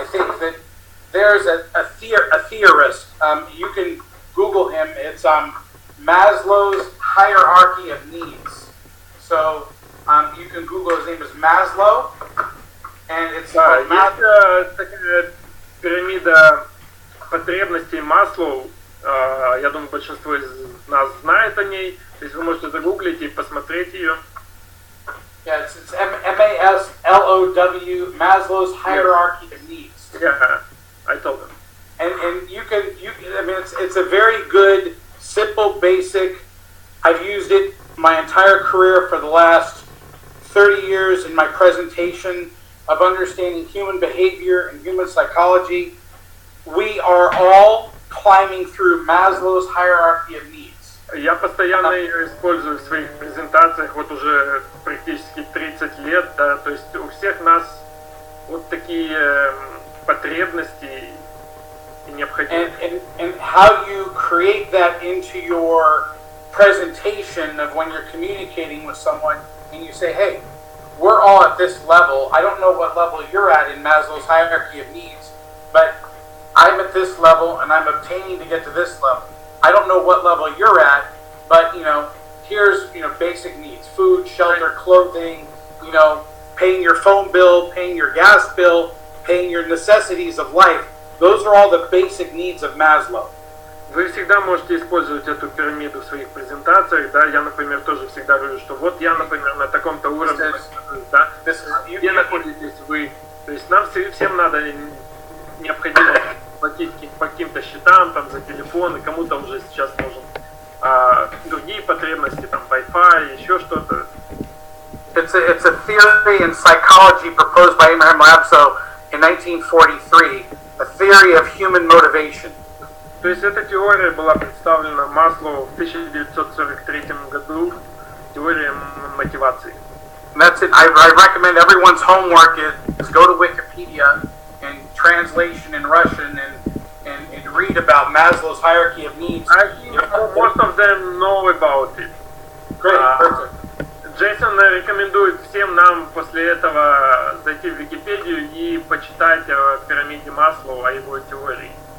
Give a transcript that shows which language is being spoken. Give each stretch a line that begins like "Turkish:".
English: I think that there's a theorist. You can Google him. It's Maslow's hierarchy of needs. So you can Google. His name is Maslow, and it's
Russian: есть такая пирамида потребностей Маслоу. Я думаю, большинство из нас знает о ней. То есть вы можете загуглить и посмотреть ее.
English: Yeah, it's MASLOW, Maslow's hierarchy of needs. Yeah, I told them. And you can I mean, it's a very good, simple, basic. I've used it my entire career for the last 30 years in my presentation of understanding human behavior and human psychology. We are all climbing through Maslow's hierarchy of needs.
Russian: Я постоянно ее использую в своих презентациях вот уже практически 30 лет, да, то есть у всех нас вот такие потребности и необходимости.
English: And how you create that into your presentation of when you're communicating with someone and you say, hey, we're all at this level. I don't know what level you're at in Maslow's hierarchy of needs, but I'm at this level and I'm obtaining to get to this level. I don't know what level you're at, but here's basic needs: food, shelter, clothing, paying your phone bill, paying your gas bill, paying your necessities of life. Those are all the basic needs of Maslow.
Russian: Вы всегда можете использовать эту пирамиду в своих презентациях, да, я, например, тоже всегда говорю, что вот я, например, на таком-то уровне, да, где находитесь вы, то есть нам всем надо необходимо платить по каким-то счетам, там, за телефон, и кому-то уже сейчас нужен другие потребности, там, Wi-Fi, еще что-то.
English: It's a theory in psychology proposed by Abraham Maslow in 1943, a theory of human motivation.
Russian: То есть эта теория была представлена Маслоу в 1943 году, теория мотивации.
English: And that's it. I recommend everyone's homework is go to Wikipedia and translation in Russian and read about Maslow's hierarchy of needs. I think most of them know about it. Great, perfect.
Russian: Джейсон рекомендует всем нам после этого зайти в Википедию и почитать о пирамиде Маслоу, о его теории.